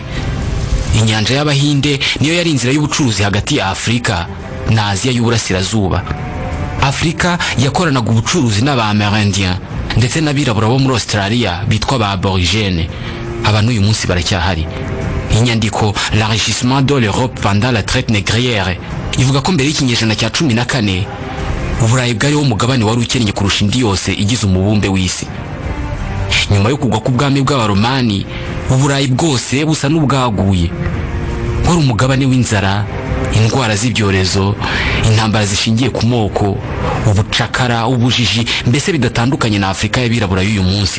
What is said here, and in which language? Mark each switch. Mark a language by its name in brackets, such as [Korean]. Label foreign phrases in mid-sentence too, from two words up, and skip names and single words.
[Kinyarwanda] Inyanja y'Abahinde niyo yari inzira y'ubucuruzi hagati ya Afrika, na Aziya y'Uburasirazuba. Afurika yakoranaga ubucuruzi n'Abamerindien ndetse n'abirabura bo muri Australia bitwa ba Aborigène. Abantu uyu munsi baracyahari. Inyandiko L'enrichissement de l'Europe pendant la traite négrière ivuga ko mbere y'ikinyejana cya 14 Uburayi bwari wo mugabane wari ukennye kurusha indi yose igize umubumbe w'isi. Nyuma yo kugwa k'ubwami bw'Abaromani, Uburayi bwose busa n'ubwaguye. Wari umugabane w'inzara, indwara z'ibyorezo, intambara zishingiye ku moko, ubucakara, ubujiji, mbese bidatandukanye na Afurika y'abirabura y'uyu munsi.